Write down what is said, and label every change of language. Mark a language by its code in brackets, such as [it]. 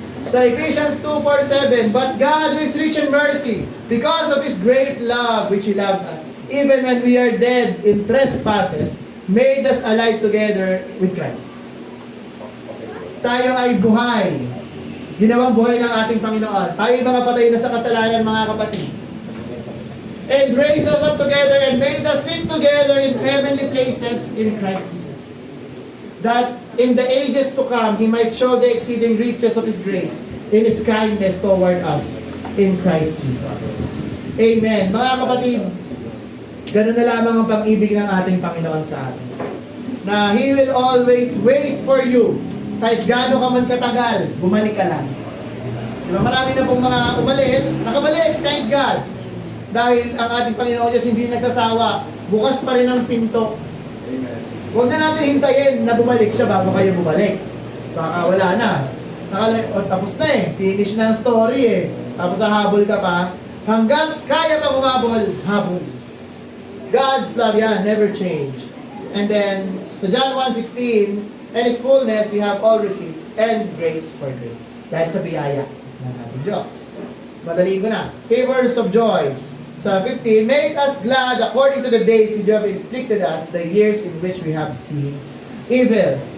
[en] Sa Ephesians 2:4-7, but God who is rich in mercy, because of His great love which He loved us, even when we are dead in trespasses, made us alive together with Christ. [tl] Tayo ay buhay. Ginawang buhay ng ating Panginoon. Tayo ay mga patay na sa kasalanan, mga kapatid. [en] And raised us up together and made us sit together in heavenly places in Christ Jesus. That in the ages to come, He might show the exceeding riches of His grace in His kindness toward us in Christ Jesus. Amen. [tl] Mga kapatid, ganun na lamang ang pag-ibig ng ating Panginoon sa atin. [en] Na He will always wait for you. [tl] Kahit gaano ka man katagal, bumalik ka lang. Diba? Marami na pong mga umalis, nakabalik, [en] thank God. [tl] Dahil ang ating Panginoon Diyos hindi nagsasawa, bukas pa rin ang pinto. [en] Amen. [tl] Huwag na natin hintayin na bumalik siya bago kayo bumalik. Baka wala na. Tapos na eh. Finish na ang story eh. Tapos hahabol ka pa. Hanggang kaya pa humabol, habol. [en] God's love yan, never change. And then, so John 1:16, and His fullness we have all received, and grace for grace. [tl] Dahil sa biyaya ng ating Diyos. Madali ko na. [en] Favors of joy. Sa 15, make us glad according to the days you have inflicted us, the years in which we have seen evil.